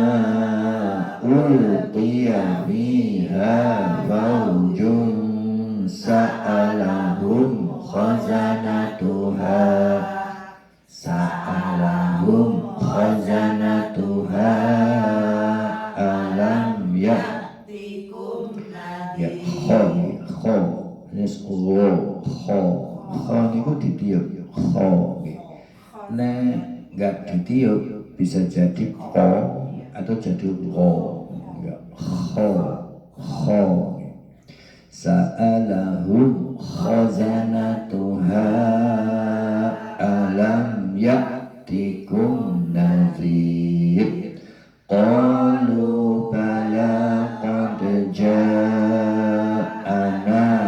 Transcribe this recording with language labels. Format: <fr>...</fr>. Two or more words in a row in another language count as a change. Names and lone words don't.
<ar>ألقي فيها فوج سألهم خزنتها ألم يأتكم</ar> <jv>ya kho niku ditiup kho nek enggak ditiup</jv> <id>bisa jadi ko atau jadi ro</id> <jv>ya</jv> <ar>خ سألهم خزنتها ألم يأتكم نذير قالوا بلى قد جاءنا</ar>